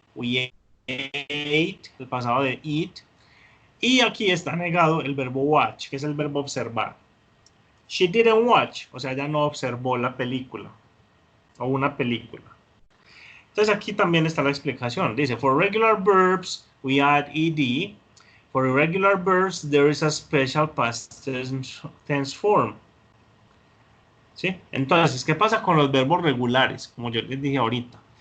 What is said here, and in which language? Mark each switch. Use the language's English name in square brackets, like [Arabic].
[English] We ate, [Spanish] el pasado de eat. Y aquí está negado el verbo watch, que es el verbo observar. [English] She didn't watch, [Spanish] o sea, ella no observó la película o una película. Entonces aquí también está la explicación. Dice, [English] for regular verbs, we add ed. For irregular verbs, there is a special past tense form. [Spanish] ¿Sí? Entonces, ¿qué pasa con los verbos regulares? Como yo les dije ahorita.